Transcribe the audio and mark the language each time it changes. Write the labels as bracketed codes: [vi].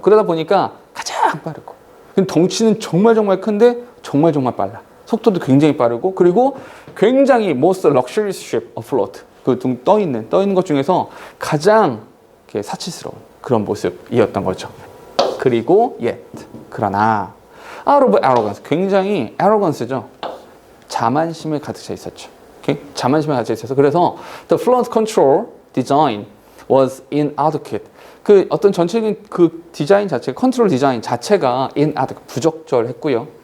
[ko] 그러다 보니까 가장 빠르고, 덩치는 정말 큰데 정말 빨라. 속도도 굉장히 빠르고, 그리고 굉장히 [en] most luxurious ship afloat, [ko] 그 둥 떠 있는 것 중에서 가장 사치스러운 그런 모습이었던 거죠. 그리고 yet, 그러나 [en] out of arrogance, [ko] 굉장히 arrogance죠. 자만심에 가득 차 있었죠. [en] Okay? [ko] 자만심에 가득 차 있어서, 그래서 [en] the flood control design was inadequate. [ko] 그 어떤 전체적인 그 디자인 자체, 컨트롤 디자인 자체가 inadequate, 부적절했고요.